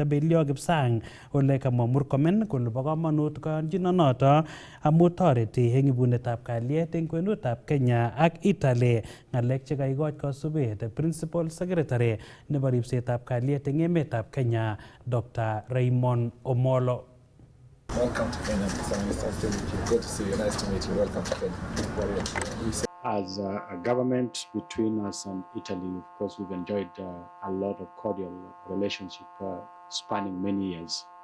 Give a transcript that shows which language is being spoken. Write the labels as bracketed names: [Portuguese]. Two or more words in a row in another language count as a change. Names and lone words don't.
[Kalenjin] Belio Kipsang ole kamwa Murkomen kole bo kamanut koyonjinonoto amu toreti eng ibunetab kalyet eng kwenutab Kenya ak Italy, ng'alek che kaikoch kasubet [English] Principal Secretary [Kalenjin] nebo ribsetab kalyet eng emetab Kenya Dr. Raymond Omolo. [English] Welcome to Kenya, Mr. Minister. Good to see you. Nice to meet you. Welcome to Kenya. As a government between us and Italy, of course, we've enjoyed a lot of cordial relationship spanning many years.